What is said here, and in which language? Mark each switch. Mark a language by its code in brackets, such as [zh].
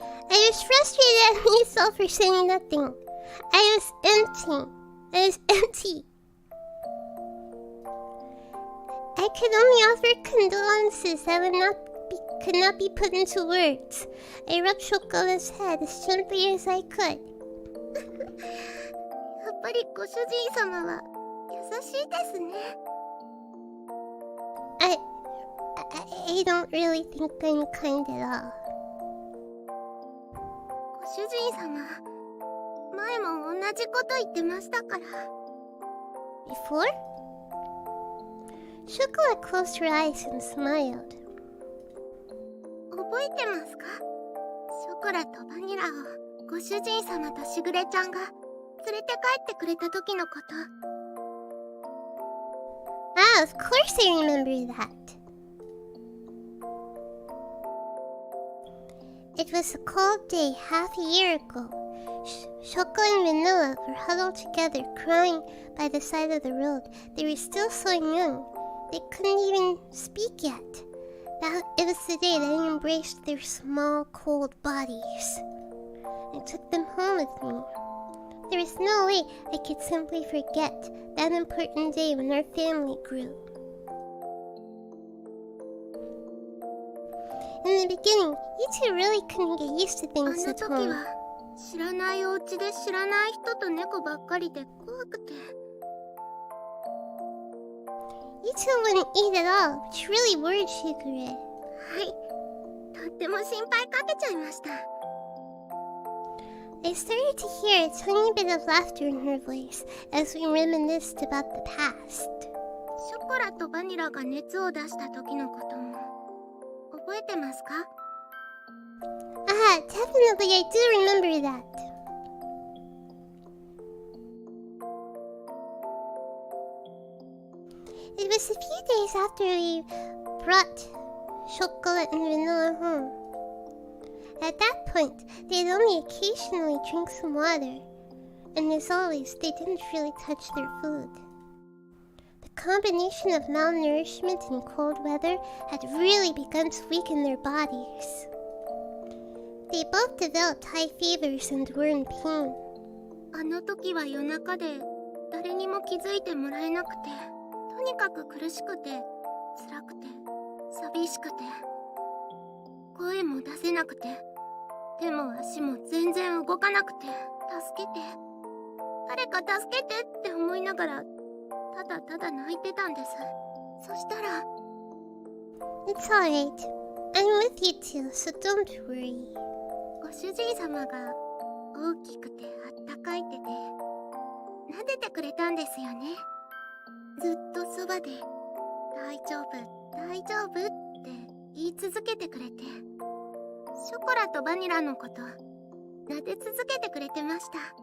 [en] I was frustrated at myself for saying nothing. I was empty. I could only offer condolences that could not be put into words. I rubbed Chocola's head as gently as I could. [ja] やっぱりご主人様は優しいですね。 [en] I don't really think I'm kind at all. [ja] ご主人様、前も同じこと言ってましたから。 [en] Before? Chocola closed her eyes and smiled. [ja] 覚えてますか？ショコラとバニラをご主人様としぐれちゃんが連れて帰ってくれた時のこと。 [en] Ah, of course I remember that. It was a cold day half a year ago. Chocola and Vanilla were huddled together, crying by the side of the road. They were still so young. They couldn't even speak yet. It was the day that I embraced their small, cold bodies. I took them home with me. There was no way I could simply forget that important day when our family grew. In the beginning, you two really couldn't get used to things at home. [ja] あの時は知らないお家で知らない人と猫ばっかりで怖くて。 [en] You two wouldn't eat at all, which really worried Shigure. [ja] はい、とっても心配かけちゃいました。 [en] I started to hear a tiny bit of laughter in her voice as we reminisced about the past. [ja] ショコラとバニラが熱を出した時のことも覚えてますか？ [en] Ah, definitely I do remember that. It was a few days after we brought Chocola and Vanilla home. At that point, they'd only occasionally drink some water, and as always, they didn't really touch their food. The combination of malnourishment and cold weather had really begun to weaken their bodies. They both developed high fevers and were in pain. [ja] あの時は夜中で誰にも気づいてもらえなくて、とにかく苦しくて、辛くて、寂しくて、声も出せなくて、手も足も全然動かなくて、助けて、誰か助けてって思いながら、ただただ泣いてたんです。そしたら、 [en] It's alright. I'm with you too, so don't worry. [ja] ご主人様が大きくてあったかい手で撫でてくれたんですよね。ずっとそばで大丈夫大丈夫って言い続けてくれて、ショコラとバニラのこと撫で続けてくれてました。